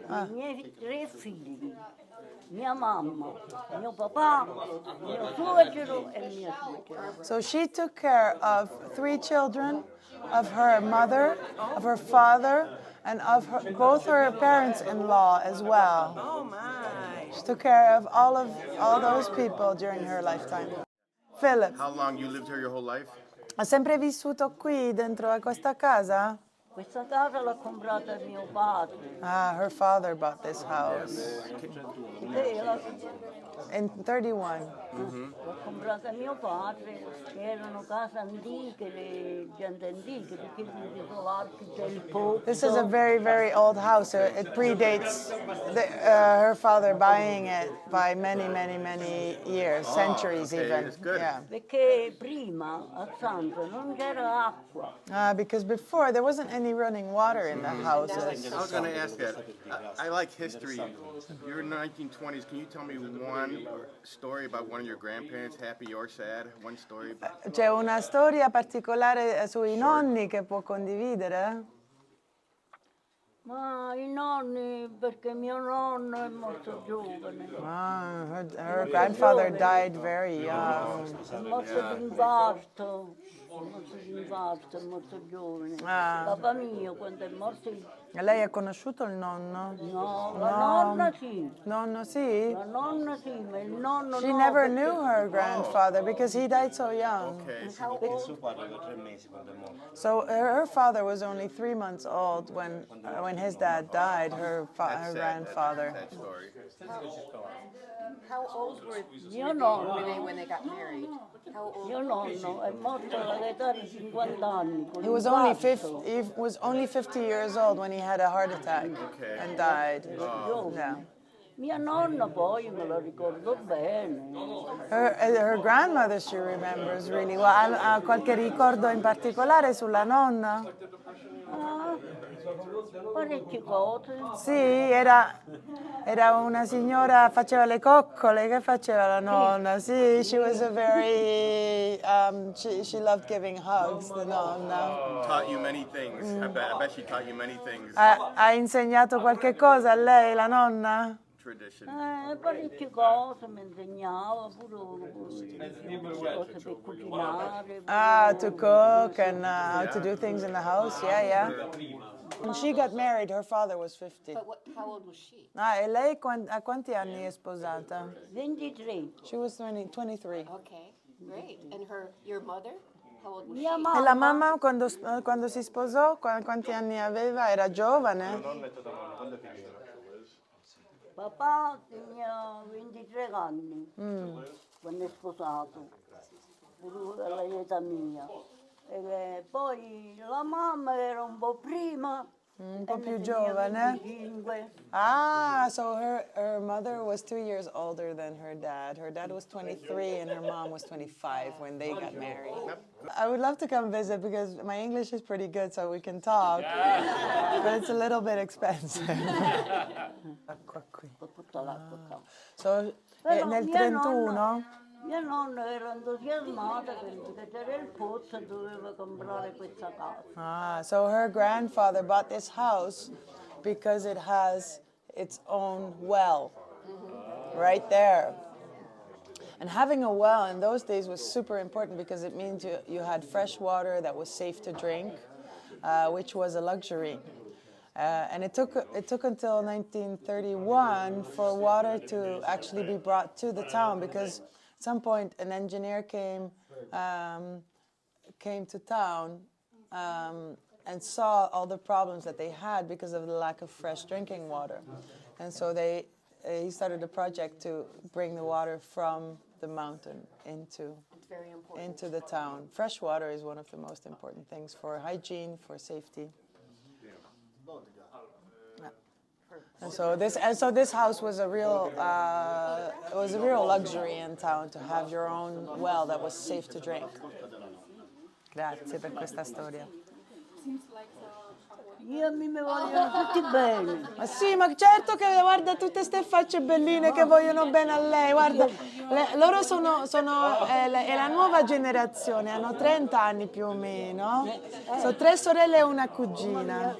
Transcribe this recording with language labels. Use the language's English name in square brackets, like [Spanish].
[Italian] I miei 3 figli, mia mamma, mio papà, mio suocero e mia suocera. [English] So she took care of 3 children, of her mother, of her father, and of both her parents-in-law as well. Oh my! She took care of all those people during her lifetime. Philip, How long you lived here your whole life? [Italian] ha sempre vissuto qui dentro a questa casa? Questa casa l'ha comprata mio padre. [English] Her father bought this house in 31. [Italian] L'ha comprata mio padre, che erano case antiche, gente antiche, perché ci sono l'archi, c'è il pozzo. [English] This is a very, very old house. It predates her father buying it by many, many, many years, centuries okay, even. it's good. Yeah. [Italian] Perché prima a Sanza non c'era acqua. [English] Because before there wasn't any running water in the houses. I was going to ask that. I like history. You're in the 1920s. Can you tell me one story about one of your grandparents, happy or sad? One story. [Italian] C'è una storia particolare sui nonni che può condividere? Ma i nonni, perché mio nonno è molto giovane. [English] Her grandfather died very young. [Italian] È morto di infarto. morto di infarto, è morto giovane. Ah. Papà mio, quando è morto, E lei ha conosciuto il nonno? no, la nonna sì. Nonno sì? La nonna sì, ma il nonno [English] She [Italian] no. [English] never knew her grandfather because he died so young. Okay. [Italian] Suo padre aveva 3 mesi quando è morto. [English] So her father was only 3 months old when his dad died. Her That's sad. grandfather. That's a sad story. How old were [Italian] Mio nonno, [English] when they got married? How old? [Italian] mio nonno è morto all'età di 50 anni. Con [English] He was only [Italian] infarto. [English] 50. He was only 50 years old when he had a heart attack Okay. and died. [Italian] Giovane. [English] Yeah. [Italian] Mia nonna poi me la ricordo bene. [English] Her grandmother she remembers really well. [Italian] Ha qualche ricordo in particolare sulla nonna? Ah, parecchie cose. Sì, era una signora, faceva le coccole, che faceva la nonna? [English] Sì, she was a very, she loved giving hugs, the nonna. Taught you many things. I bet she taught you many things. [Italian] Ha insegnato qualche cosa a lei, la nonna? [English] Tradition. [Italian] Parecchie cose mi insegnava, pure cose per cucinare. [English] Ah, to cook and how to do things in the house, yeah. When she got married, her father was 50. But how old was she? [Italian] Ah, e lei a quanti anni è sposata? 23. [English] She was 23. Okay, great. And your mother? How old was she? [Italian] Mia E la mamma, mamma quando si sposò, quanti anni aveva? Era giovane? papà tenia 23 anni quando è sposato, pure all'età mia. E poi la mamma era un po' prima, Un po' e più ne giovane. tenia 25. [English] Ah, so her mother was 2 years older than her dad. Her dad was 23 and her mom was 25 when they got married. I would love to come visit because my English is pretty good so we can talk, but it's a little bit expensive. [Italian] Acqua qui. Per portare l'acqua qua. [English] So, [Italian] Però nel 31? Mia nonna era entusiasmata perché c'era il pozzo e doveva comprare questa casa. [English] Ah, so her grandfather bought this house because it has its own well right there. And having a well in those days was super important because it means you had fresh water that was safe to drink, which was a luxury. And it took until 1931 for water to actually be brought to the town because at some point an engineer came to town and saw all the problems that they had because of the lack of fresh drinking water. And so he started a project to bring the water from the mountain into the town. Fresh water is one of the most important things for hygiene, for safety. And so this house was a real luxury in town to have your own well that was safe to drink. [Italian] Grazie per questa storia. Io mi vogliono tutti bene. Ma sì, ma certo che guarda tutte queste facce belline che vogliono bene a lei, guarda, loro è la nuova generazione, hanno 30 anni più o meno, sono 3 sorelle e una cugina.